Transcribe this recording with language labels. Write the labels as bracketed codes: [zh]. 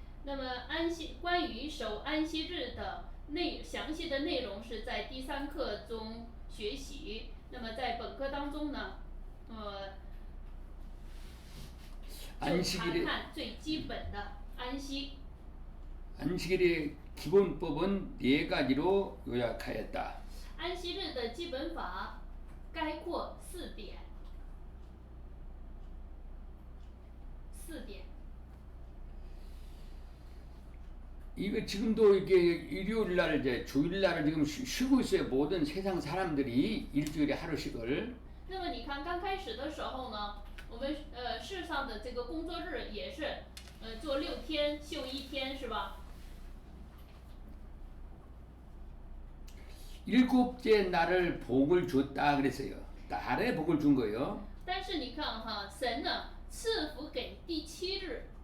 [zh] 那么关于守安息日的详细的内容是在第3课中学习。那么在本课当中呢，就查看最基本的安息。 [ko] 안식일의 기본법은 4가지로 요약하였다. [zh] 安息日的基本法概括4点。 [ko] 이거 지금도 이렇게 일요일 날 이제 주일 날을 지금 쉬고 있어요. 모든 세상 사람들이 일주일에 하루씩을. [zh] 那么你看，刚开始的时候呢，我们世上的这个工作日也是做6天休1天，是吧？ [ko] 7째 날을 복을 줬다 그랬어요. 날에 복을 준 거예요. [zh] 但是你看哈，神呢赐福给第7日。